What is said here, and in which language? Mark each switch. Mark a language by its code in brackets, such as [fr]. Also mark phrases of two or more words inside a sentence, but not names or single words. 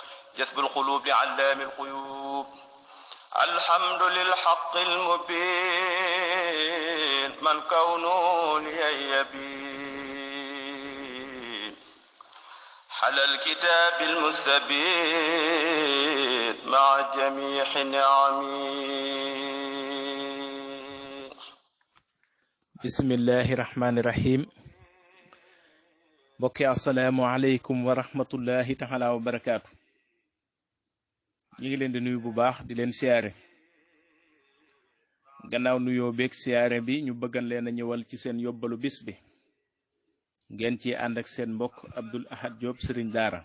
[ar] جذب القلوب لعلام الغيوب. الحمد للحق المبين من كونه لي يبين حل الكتاب المستبين مع جميع نعمه. بسم الله الرحمن الرحيم. mbokki السلام عليكم ورحمة الله تعالى وبركاته. [wo] ñu ngi leen di nuyu bu baax di leen siyaare. gannaaw nuyoo beeg siyaare bi ñu bëggan leen a ñëwal ci seen yóbbalu bis bi ngeen ci ànd ak seen mbokk Abdoul Ahad Diop sëriñ daara.